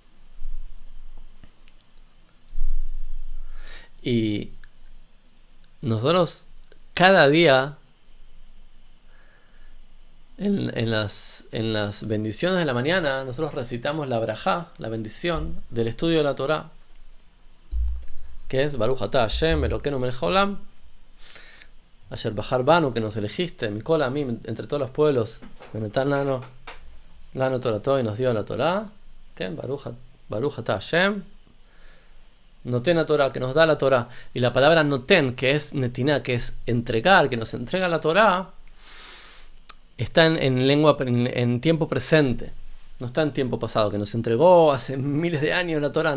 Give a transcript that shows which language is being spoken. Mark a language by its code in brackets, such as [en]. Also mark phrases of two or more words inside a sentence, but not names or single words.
[es] Y nosotros cada día en las bendiciones de la mañana nosotros recitamos la brajá, la bendición del estudio de la Torah, que es [he] ברוך אתה השם אלוקינו מלך העולם אשר בחר בנו, [es] que nos elegiste, [he] מכל העמים, [es] entre todos los pueblos, [he] ונתן לנו תורתו, [es] y nos dio la Torah, ¿qué? [he] ברוך אתה השם נותן התורה, [es] que nos da la Torah. Y la palabra noten, que es netiná, que es entregar, que nos entrega la Torah, está en tiempo presente, no está en tiempo pasado, que nos entregó hace miles de años la Torah.